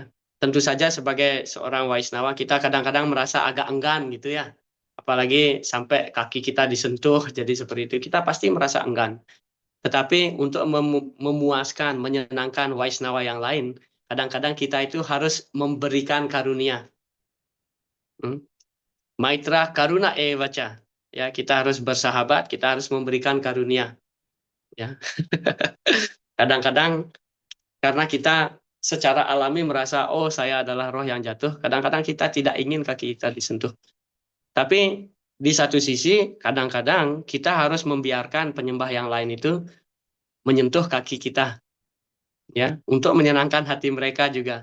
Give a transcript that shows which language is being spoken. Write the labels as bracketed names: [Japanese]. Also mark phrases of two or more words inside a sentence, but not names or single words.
[Indonesian] Tentu saja sebagai seorang Waisnawa kita kadang-kadang merasa agak enggan gitu ya. Apalagi sampai kaki kita disentuh jadi seperti itu, kita pasti merasa enggan. Tetapi untuk memuaskan, menyenangkan Waisnawa yang lain, kadang-kadang kita itu harus memberikan karunia. [Sanskrit] मैत्र करुण एवच. [Indonesian] Ya, kita harus bersahabat, kita harus memberikan karunia. Ya. Kadang-kadang karena kita secara alami merasa, oh saya adalah roh yang jatuh, kadang-kadang kita tidak ingin kaki kita disentuh. Tapi di satu sisi, kadang-kadang kita harus membiarkan penyembah yang lain itu menyentuh kaki kita, ya, untuk menyenangkan hati mereka juga.